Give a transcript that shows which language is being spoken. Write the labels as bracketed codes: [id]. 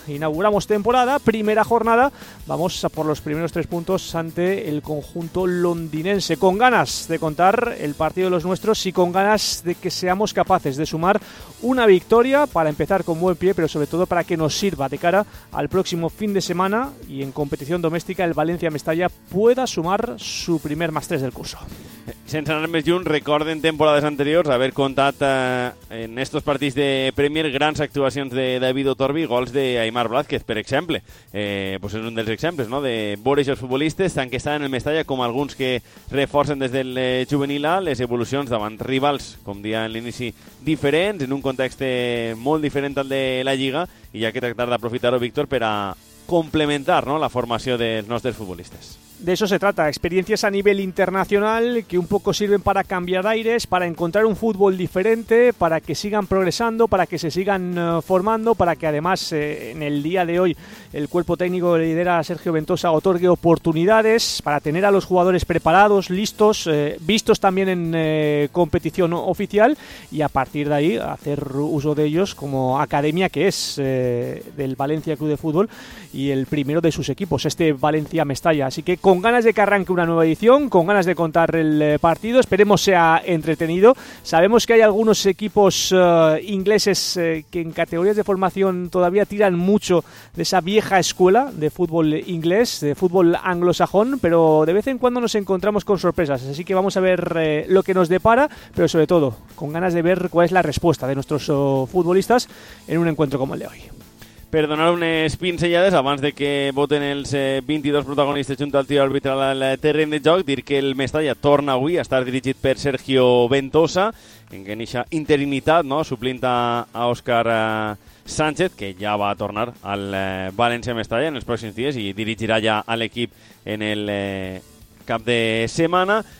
[es] Inauguramos temporada, primera jornada, vamos a por los primeros tres puntos ante el conjunto londinense, con ganas de contar el partido de los nuestros y con ganas de que seamos capaces de sumar una victoria para empezar con buen pie, pero sobre todo para que nos sirva de cara al próximo fin de semana y en competición doméstica el Valencia Mestalla pueda sumar su primer más tres del curso. [ca] Sense anar més lluny, recorden temporades anteriors haver contat en estos partits de Premier grans actuacions de David Otorbi, gols de Aymar Blázquez, per exemple. Pues és un dels exemples, no?, de veure els futbolistes tant que estan en el Mestalla com alguns que reforcen des del juvenil A les evolucions davant rivals, com dia en l'inici, diferents, en un context molt diferent al de la Lliga, i ja que tractar d'aprofitar-ho, Víctor, per a complementar, no?, la formació dels nostres futbolistes. [es] De eso se trata, experiencias a nivel internacional que un poco sirven para cambiar aires, para encontrar un fútbol diferente, para que sigan progresando, para que se sigan formando, para que además en el día de hoy el cuerpo técnico que lidera Sergio Ventosa otorgue oportunidades, para tener a los jugadores preparados, listos, vistos también en competición oficial, y a partir de ahí hacer uso de ellos como academia que es del Valencia Club de Fútbol y el primero de sus equipos, este Valencia Mestalla. Así que con ganas de que arranque una nueva edición, con ganas de contar el partido, esperemos sea entretenido. Sabemos que hay algunos equipos ingleses que en categorías de formación todavía tiran mucho de esa vieja escuela de fútbol inglés, de fútbol anglosajón, pero de vez en cuando nos encontramos con sorpresas, así que vamos a ver lo que nos depara, pero sobre todo con ganas de ver cuál es la respuesta de nuestros futbolistas en un encuentro como el de hoy. [ca] Per donar unes pinzellades abans de que voten els 22 protagonistes junt al tio arbitral al terreny de joc, dir que el Mestalla torna avui a estar dirigit per Sergio Ventosa, en que neixa interinitat, no?, suplint a Òscar Sánchez, que ja va tornar al València Mestalla en els pròxims dies i dirigirà ja a l'equip en el cap de setmana.